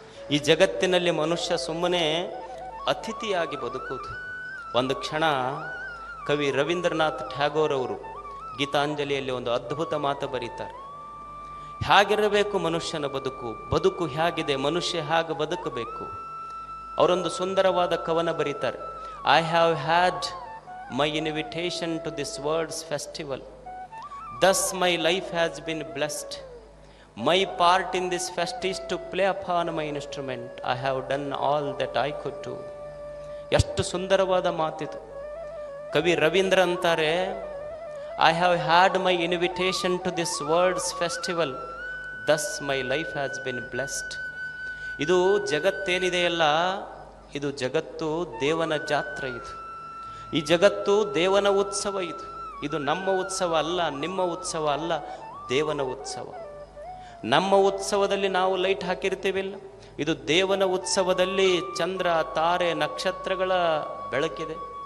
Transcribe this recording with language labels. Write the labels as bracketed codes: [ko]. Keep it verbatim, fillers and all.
[kn] ಈ ಜಗತ್ತಿನಲ್ಲಿ ಮನುಷ್ಯ ಸುಮ್ಮನೆ ಅತಿಥಿಯಾಗಿ ಬದುಕುವುದು. ಒಂದು ಕ್ಷಣ ಕವಿ ರವೀಂದ್ರನಾಥ್ ಟ್ಯಾಗೋರ್ ಅವರು ಗೀತಾಂಜಲಿಯಲ್ಲಿ ಒಂದು ಅದ್ಭುತ ಮಾತು ಬರೀತಾರೆ. ಹೇಗಿರಬೇಕು ಮನುಷ್ಯನ ಬದುಕು, ಬದುಕು ಹೇಗಿದೆ, ಮನುಷ್ಯ ಹೇಗೆ ಬದುಕಬೇಕು? ಅವರೊಂದು ಸುಂದರವಾದ ಕವನ ಬರೀತಾರೆ. I have had [en] my invitation to this world's festival, thus my life has been blessed, my part in this fest is to play upon my instrument, I have done all that I could do. [kn] ಎಷ್ಟು ಸುಂದರವಾದ ಮಾತಿದು. ಕವಿ ರವೀಂದ್ರ ಅಂತಾರೆ, [en] I have had my invitation to this world's festival, thus my life has been blessed. [kn] ಇದು ಜಗತ್ತೇನಿದೆಯಲ್ಲ, ಇದು ಜಗತ್ತು ದೇವನ ಜಾತ್ರೆ. ಇದು ಈ ಜಗತ್ತು ದೇವನ ಉತ್ಸವ. ಇದು ಇದು ನಮ್ಮ ಉತ್ಸವ ಅಲ್ಲ, ನಿಮ್ಮ ಉತ್ಸವ ಅಲ್ಲ, ದೇವನ ಉತ್ಸವ. ನಮ್ಮ ಉತ್ಸವದಲ್ಲಿ ನಾವು ಲೈಟ್ ಹಾಕಿರ್ತೀವಿಲ್ಲ, ಇದು ದೇವನ ಉತ್ಸವದಲ್ಲಿ ಚಂದ್ರ, ತಾರೆ, ನಕ್ಷತ್ರಗಳ ಬೆಳಕಿದೆ.